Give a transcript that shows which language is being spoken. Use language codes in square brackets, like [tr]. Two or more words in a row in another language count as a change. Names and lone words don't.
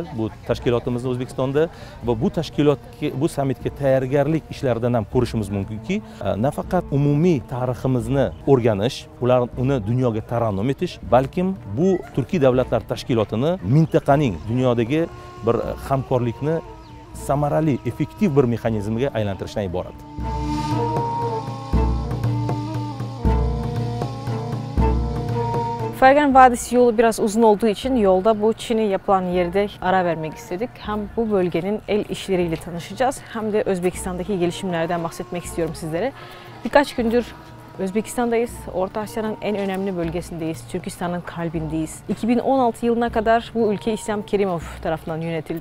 [uz] Bu tashkilotimizda O'zbekistonda va bu tashkilotga, bu sammitga tayyorgarlik ishlaridan ham ko'rishimiz mumkinki, nafaqat umumiy tariximizni o'rganish, uni dunyoga tarannum etish, balkim bu Turkiy davlatlar tashkilotini mintaqaning dunyodagi bir hamkorlikni samarali, effektiv bir mexanizmga aylantirishdan iborat. [tr] Fergan Vadisi yolu biraz uzun olduğu için yolda bu Çin'e yapılan yerde ara vermek istedik. Hem bu bölgenin el işleriyle tanışacağız hem de Özbekistan'daki gelişimlerden bahsetmek istiyorum sizlere. Birkaç gündür Özbekistan'dayız. Orta Asya'nın en önemli bölgesindeyiz. Türkistan'ın kalbindeyiz. 2016 yılına kadar bu ülke İslam Kerimov tarafından yönetildi.